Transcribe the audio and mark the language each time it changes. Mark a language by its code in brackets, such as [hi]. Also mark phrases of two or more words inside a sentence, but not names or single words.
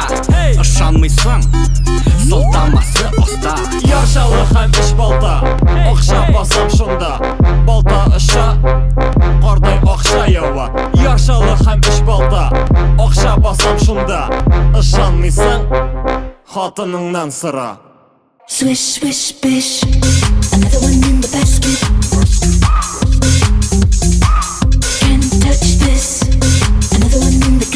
[tt] Ышанмыйсың, сылтамасы аста. Ярчылык һәм эш балта, акча басам шунда. Балта ыша, кардай акча ява. Ярчылык һәм эш балта, акча басам шунда. Ышанмыйсың, хатыныңнан сора. [en] Swish, swish, bish, another one in the basket. Can't touch this, another one